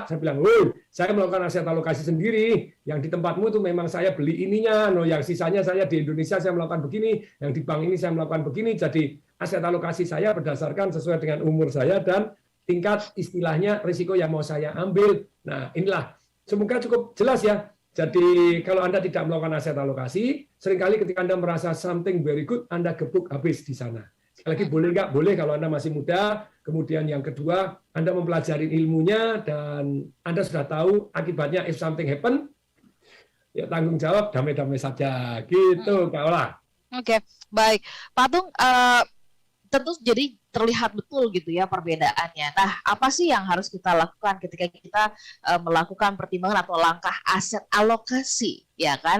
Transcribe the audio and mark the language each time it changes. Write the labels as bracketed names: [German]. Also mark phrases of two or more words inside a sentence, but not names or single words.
[Indonesian] Saya bilang, woi, saya melakukan aset alokasi sendiri. Yang di tempatmu itu memang saya beli ininya, yang sisanya saya di Indonesia saya melakukan begini, yang di bank ini saya melakukan begini. Jadi aset alokasi saya berdasarkan sesuai dengan umur saya dan tingkat istilahnya risiko yang mau saya ambil. Nah, inilah semoga cukup jelas ya. Jadi kalau Anda tidak melakukan aset alokasi, seringkali ketika Anda merasa [English] something very good, [Indonesian] Anda gebuk habis di sana. Sekali lagi boleh nggak? Boleh kalau Anda masih muda. Kemudian yang kedua, Anda mempelajari ilmunya dan Anda sudah tahu akibatnya [English] if something happen, [Indonesian] ya tanggung jawab damai-damai saja. Gitu, Kak Ola. Oke, baik. Pak Tung, tentu jadi terlihat betul gitu ya perbedaannya. Nah, apa sih yang harus kita lakukan ketika kita melakukan pertimbangan atau langkah aset alokasi, ya kan?